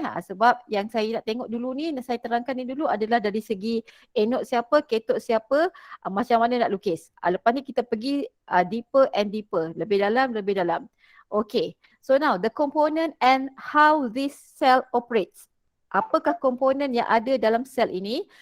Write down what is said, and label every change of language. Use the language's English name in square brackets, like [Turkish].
[Malay] Sebab yang saya nak tengok dulu ni, saya terangkan ni dulu adalah dari segi anode siapa, cathode siapa, macam mana nak lukis. Lepas ni kita pergi [English] deeper and deeper. [Malay] Lebih dalam. [English] Okay, so now the component and how this cell operates. [Malay] Apakah komponen yang ada dalam sel ini?